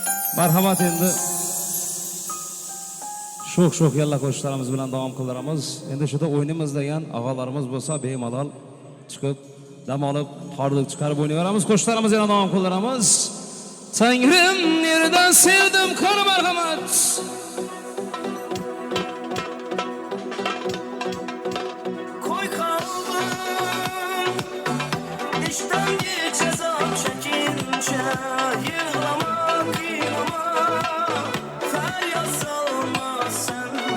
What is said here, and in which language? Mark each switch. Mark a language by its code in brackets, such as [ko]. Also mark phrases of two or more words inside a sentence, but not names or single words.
[uz] Marhamat, endi sho'x yalla qo'shiqlarimiz bilan davom qildiramiz. Endi shuda o'ynaymiz degan og'alarimiz bo'lsa, bemalol chiqib, dam olib, hordiq chiqarib o'ynayveramiz. Qo'shiqlarimizni yana davom qildiramiz. Tangrim nerdan sevdim qani marhamat. [tr] Koy kalbim işten geç azap çekince yığlama kıylama feryat salma sen